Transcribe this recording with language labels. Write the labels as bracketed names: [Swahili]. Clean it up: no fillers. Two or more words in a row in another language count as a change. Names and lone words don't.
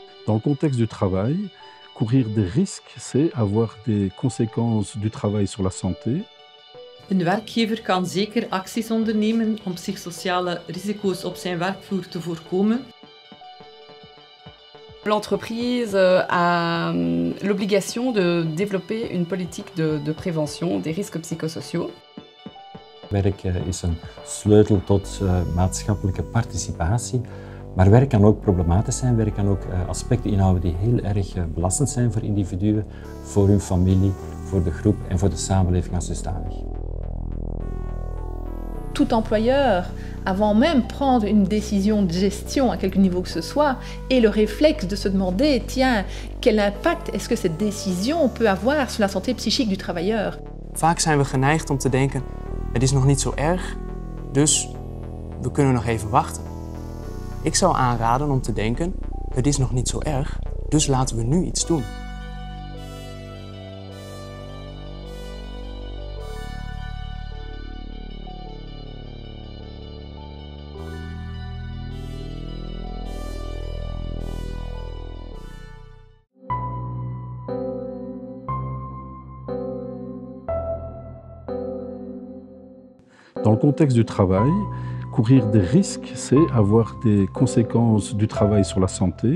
[French] Dans le contexte du travail, courir des risques, c'est avoir des conséquences du travail sur la santé. [Dutch] Een werkgever kan zeker acties ondernemen om psychosociale risico's op zijn werkvloer te voorkomen. [French] L'entreprise a l'obligation de développer une politique de prévention des risques psychosociaux. [Dutch] Werk is een sleutel tot maatschappelijke participatie. Maar werk kan ook problematisch zijn, werk kan ook aspecten inhouden die heel erg belastend zijn voor individuen, voor hun familie, voor de groep en voor de samenleving als dusdanig. [French] Tout employeur, avant même prendre une décision de gestion à quelque niveau que ce soit, ait le réflexe de se demander, tiens, quel impact est-ce que cette décision peut avoir sur la santé psychique du travailleur? [Dutch] Vaak zijn we geneigd om te denken, het is nog niet zo erg, dus we kunnen nog even wachten. Ik zou aanraden om te denken, het is nog niet zo erg, dus laten we nu iets doen. [French] Dans le contexte du travail, courir des risques, c'est avoir des conséquences du travail sur la santé.